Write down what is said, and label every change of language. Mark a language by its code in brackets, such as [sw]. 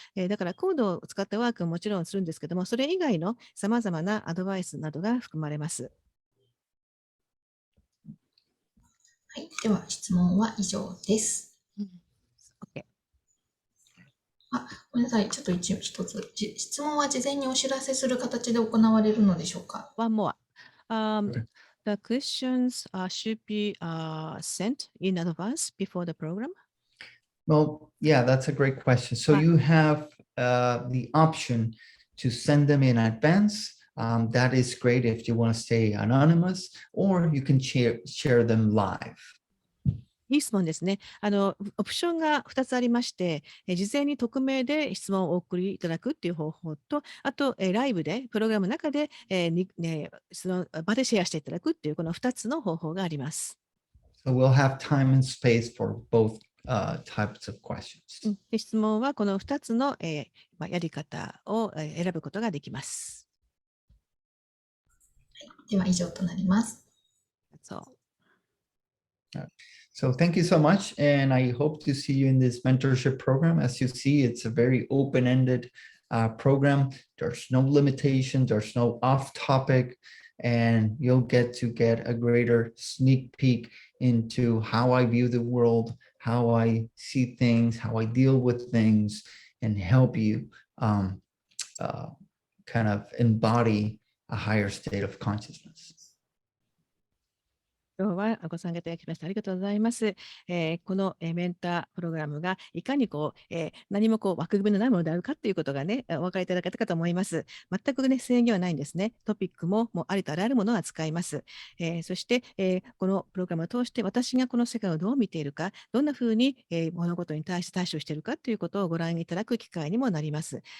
[ja] だからコードを使ったワークももちろんするんですけども、それ以外の様々なアドバイスなどが含まれます。はい、では質問は以上です。 [en] OK。 [ja] ごめんなさい。ちょっと一つ。質問は事前にお知らせする形で行われるのでしょうか？ [en] One more. The questions should be sent in advance before the program. Well, yeah, that's a great question. So you have the option to send them in advance. That is great if you want to stay anonymous, or you can share them live. [ja] いい質問ですね。オプションが2つありまして、事前に匿名で質問をお送りいただくっていう方法と、あと、ライブで、プログラムの中で、その場でシェアしていただくっていう、この2つの方法があります。 [en] So we'll have time and space for both types of questions. [ja] で質問はこの2つの、やり方を選ぶことができます。では以上となります。 [en] So thank you so much, and I hope to see you in this mentorship program. As you see, it's a very open-ended program. There's no limitations, there's no off-topic, and you'll get a greater sneak peek into how I view the world, how I see things, how I deal with things, and help you kind of embody a higher state of consciousness. [ja] 今日はご参加いただきましてありがとうございます。このメンタープログラムがいかに何も枠組みのないものであるかということがね、お分かりいただけたかと思います。全くね、制限はないんですね。トピックもありとあらゆるものは使います。そして、このプログラムを通して私がこの世界をどう見ているか、どんなふうに物事に対して対処しているかということをご覧いただく機会にもなります。